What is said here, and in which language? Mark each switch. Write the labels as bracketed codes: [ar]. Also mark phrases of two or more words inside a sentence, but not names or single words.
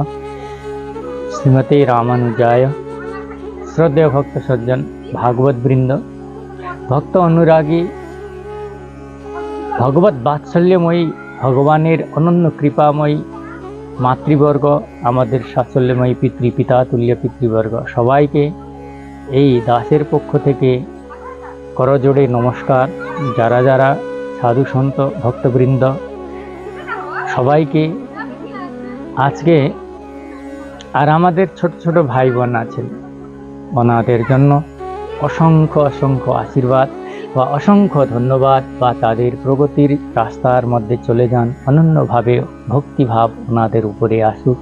[sa] श्रीमते रामानुजाय। [bn] শ্রদ্ধেয় ভক্ত সজ্জন ভাগবত বৃন্দ, ভক্ত অনুরাগী, ভগবত বাৎসল্যময়ী ভগবানের অনন্য কৃপাময়ী মাতৃবর্গ, আমাদের বাৎসল্যময়ী পিতৃ পিতা তুল্য পিতৃবর্গ সবাইকে এই দাসের পক্ষ থেকে করজোড়ে নমস্কার। যারা যারা সাধু সন্ত ভক্তবৃন্দ সবাইকে আজকে আর আমাদের ছোট ছোট ভাই বোন আছেন, ওনাদের জন্য অসংখ্য অসংখ্য আশীর্বাদ বা অসংখ্য ধন্যবাদ, বা তাদের প্রগতির রাস্তার মধ্যে চলে যান, অনন্যভাবে ভক্তিভাব ওনাদের উপরে আসুক।